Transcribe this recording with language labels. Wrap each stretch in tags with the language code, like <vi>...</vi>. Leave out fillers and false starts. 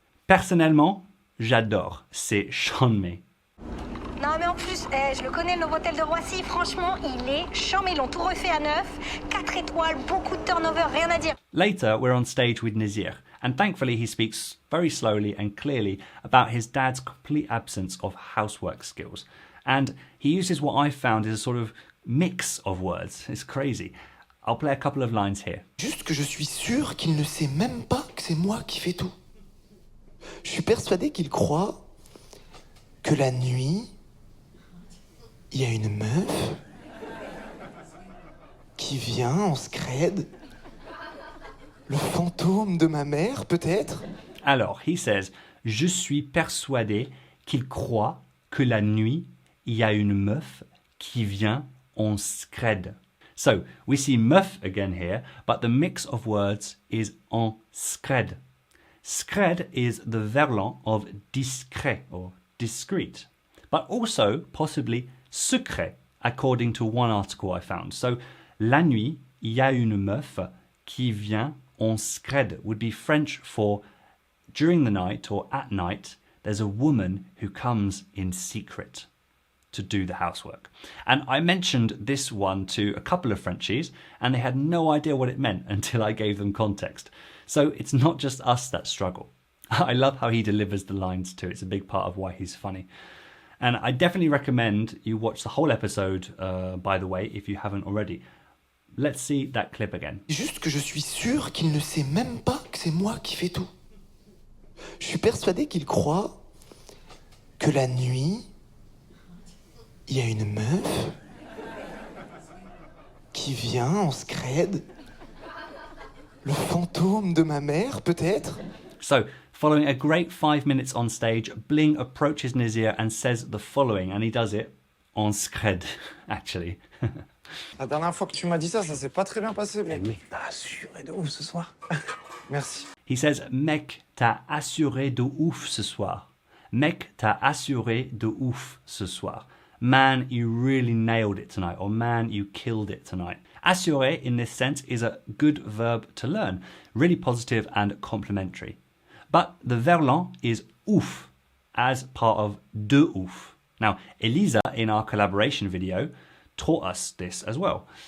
<fr>Personnellement, j'adore. C'est chômé. Non mais en plus, je le connais, le hôtel de Roissy, franchement, il est chambé, ils l'ont tout refait à neuf, 4 étoiles, beaucoup de turnover, rien à dire.</fr> <en>Later, we're on stage with Nazir, and thankfully he speaks very slowly and clearly about his dad's complete absence of housework skills. And he uses what I found is a sort of mix of words. It's crazy. I'll play a couple of lines here.</en> <fr>Juste que je suis sûr qu'il ne sait même pas que c'est moi qui fais tout. Je suis persuadé qu'il croit que la nuit, il y a une meuf qui vient en scred. Le fantôme de ma mère, peut-être? Alors,</fr> <en>he says,</en> <fr>je suis persuadé qu'il croit que la nuit, il y a une meuf qui vient en scred.</fr> <en>So, we see meuf again here, but the mix of words is en scred. Scred is the Verlan of discret or discreet, but also possibly secret, according to one article I found. So,</en> <fr>la nuit, il y a une meuf qui vient en scred</fr> <en>would be French for during the night or at night, there's a woman who comes in secret to do the housework. And I mentioned this one to a couple of Frenchies and they had no idea what it meant until I gave them context. So it's not just us that struggle. I love how he delivers the lines too. It's a big part of why he's funny. And I definitely recommend you watch the whole episode, by the way, if you haven't already. Let's see that clip again.</en> <fr>Juste que je suis sûr qu'il ne sait même pas que c'est moi qui fais tout. Je suis persuadé qu'il croit que la nuit, il y a une meuf qui vient en scred. Le fantôme de ma mère, peut-être?</fr> <en>So, following a great 5 minutes on stage, Bling approaches Nazir and says the following, and he does it en scred, actually.</en> <fr>La dernière fois que tu m'as dit ça, ça s'est pas très bien passé. Mais Mec, t'as assuré de ouf ce soir. merci.</fr> <en>He says,</en> <fr>mec, t'as assuré de ouf ce soir. Mec, t'as assuré de ouf ce soir.</fr> <en>Man, you really nailed it tonight, or man, you killed it tonight. Assurer, in this sense, is a good verb to learn, really positive and complimentary. But the Verlan is ouf, as part of de ouf. Now, Elisa, in our collaboration video, taught us this as well.</en>